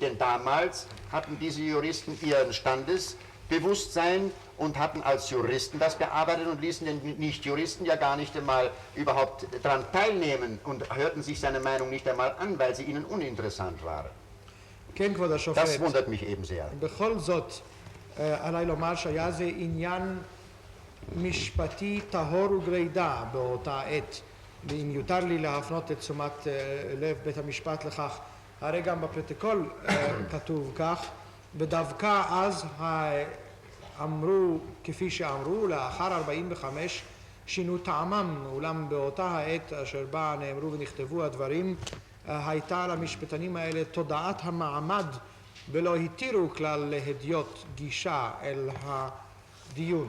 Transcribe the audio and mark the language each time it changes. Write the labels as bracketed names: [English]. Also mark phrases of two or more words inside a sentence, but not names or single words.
[German] Denn damals hatten diese Juristen ihren Standesbewusstsein und hatten als Juristen das bearbeitet und ließen den Nicht-Juristen ja gar nicht einmal überhaupt daran teilnehmen und hörten sich seine Meinung nicht einmal an, weil sie ihnen uninteressant war. Das wundert mich eben sehr. [Hebrew] בכל זאת, עליי לומר שהיה זה עניין משפטי טהור וגרידא באותה עת, ואם יותר לי להפנות את תשומת לב בית המשפט לכך, הרי גם בפרוטוקול כתוב כך, ודווקא אז אמרו כפי שאמרו, לאחר 45 שינו טעמם, אולם באותה העת אשר בה נאמרו ונכתבו הדברים, הייתה למשפטנים האלה תודעת המעמד ולא התירו כלל להדיוט גישה אל הדיון.